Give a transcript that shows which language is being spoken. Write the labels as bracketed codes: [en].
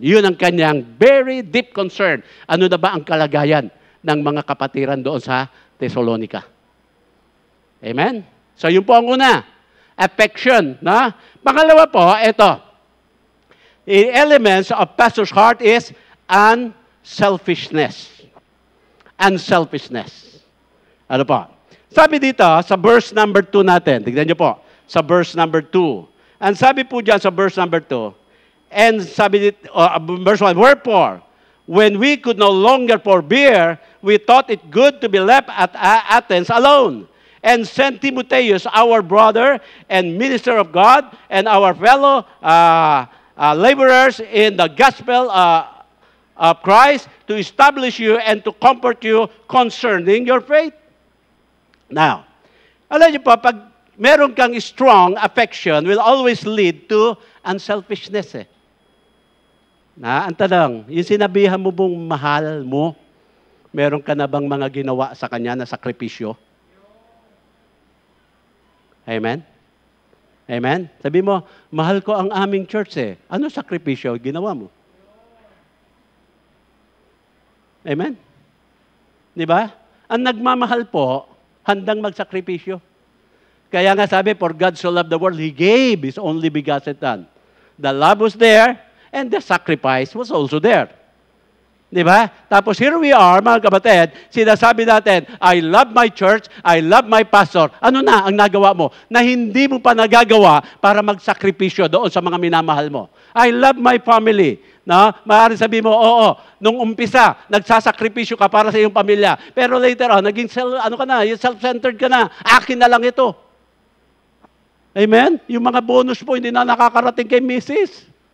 [tl] Yun ang kanyang [en] very deep concern. [tl] Ano na ba ang kalagayan ng mga kapatiran doon sa Thessalonica? Amen? So yun po ang una. Affection. Na? Pangalawa po, ito. [en] The elements of pastor's heart is unselfishness. [tl] Unselfishness. Ano po? Sabi dito, sa verse number 2 natin, tignan niyo po, sa verse number 2. And sabi po dyan sa verse number 2, and sabi dito, [en] verse 1, wherefore, when we could no longer forbear, we thought it good to be left at Athens alone, and sent Timotheus, our brother and minister of God, and our fellow laborers in the gospel of Christ, to establish you and to comfort you concerning your faith. [tl] Now, alam niyo po, pag meron kang strong affection, [en] will always lead to unselfishness [tl] eh. Na, ang tanong, yung sinabihan mo bang mahal mo, meron ka na bang mga ginawa sa kanya na sakripisyo? Amen? Amen? Sabi mo, mahal ko ang aming church eh. Ano sakripisyo ginawa mo? Amen? Di ba? Ang nagmamahal po, handang magsakripisyo. Kaya nga sabi, [en] for God so loved the world, He gave His only begotten Son. The love was there, and the sacrifice was also there. [tl] Di ba? Tapos [en] here we are, [tl] mga kapatid, sinasabi natin, [en] I love my church, I love my pastor. [tl] Ano na ang nagawa mo? Na hindi mo pa nagagawa para magsakripisyo doon sa mga minamahal mo. [en] I love my family. [tl] Na, maaari sabihin mo, oo, nung umpisa, nagsasakripisyo ka para sa iyong pamilya. Pero [en] later on, [tl] naging self-centered ka na. Akin na lang ito. Amen? Yung mga bonus po, hindi na nakakarating kay Mrs.